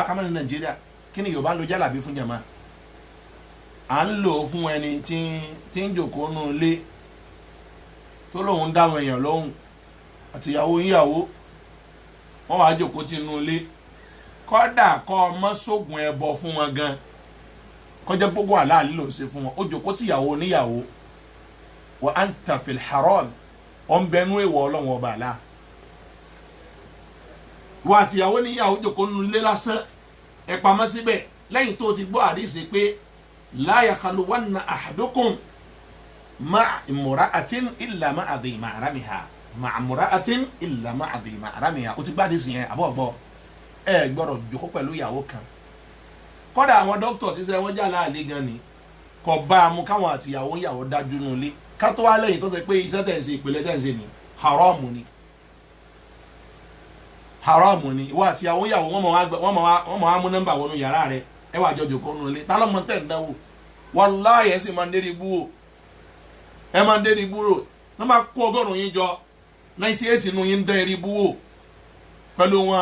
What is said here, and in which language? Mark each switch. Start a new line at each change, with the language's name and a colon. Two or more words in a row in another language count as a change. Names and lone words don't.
Yoruba: ká má ní nàìjíríà kí ni yorùbá lo jálàbí fún jàmá à ń lò fún ẹni tí ń jòkó nù ilé tó lóun dáwọn èèyàn lóhùn àtìyàwó yíyàwó wọn wàá jòkó tí inú ilé kọ́dà kọ́ ọmọ sógun ẹbọ fún wọn gan kọjá gbogbo àláàlí ló ń ṣe fún wọn ó jòkó tìyàwó níyàwó wa
Arabic: أنت في الحرام
Yoruba: ọ̀nbẹ́nu èèwọ̀ ọlọ́wọ́n ọba àlá wa àtìyàwó níyàwó jòkó nínú ilé lásán ẹ pamọ́ síbẹ̀ lẹ́yìn tó ti gbọ́ àdìsí pé
Arabic: لا يخلون أحدكم مع امرأة إلا مع ذي محرمها مع امرأة إلا مع ذي محرمها
Yoruba: ó ti gbá àdìsí yẹn àbọ̀ gbọ́ ẹ gbọ́dọ̀ jòkó pẹ̀lú ìyàwó kan kọ́dà àwọn dókítà ti sẹ́ wọ́n jà láàlẹ́ gan ni kò bá a mú káwọn àtìyàwó ìyàwó dájú nù lé kátó wá lẹ́yìn tó ṣe pé iṣẹ́ tẹ̀ ń ṣe ìpìlẹ̀ tẹ̀ ń ṣe ni haramu ni ìwọ àtìyàwó ìyàwó wọ́n mọ̀ wá mú nọ́mbà wọnú yàrá rẹ ẹ wà jọjọ kó nù lé tá ló mọ tẹ̀ ń dánwò wàláhì ẹ sì máa ń dérí ibú o ẹ máa ń dérí ibú rò ní wọ́n máa kó 100 yín jọ 98 nù yín ń dérí ibú o pẹ̀lú